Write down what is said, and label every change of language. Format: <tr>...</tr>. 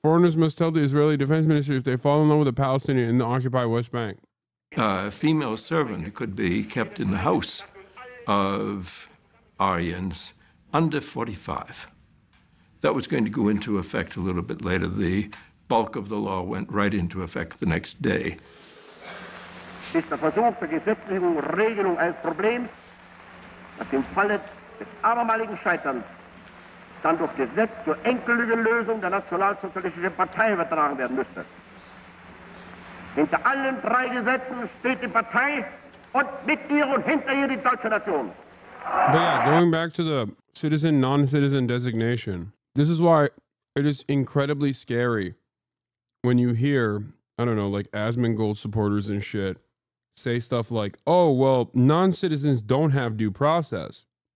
<en>Foreigners must tell the Israeli Defense Ministry if they fall in love with a Palestinian in the occupied West Bank. A female servant could be kept in the house of Aryans under 45. That was going to go into effect a little bit later. The bulk of the law went right into effect the next day.</en> <de>Ist der Versuch der gesetzlichen Regelung eines Problems, das im Falle des abermaligen Scheiterns dann durch Gesetz zur endgültigen Lösung der nationalsozialistischen Partei übertragen werden müsste. Hinter allen drei Gesetzen steht die Partei und mit ihr und hinter ihr die deutsche Nation.</de> <en>But yeah, going back to the citizen, non-citizen designation, this is why it is incredibly scary when you hear, I don't know, like Asmongold supporters and shit say stuff like, oh, well, non-citizens don't have due process.</en>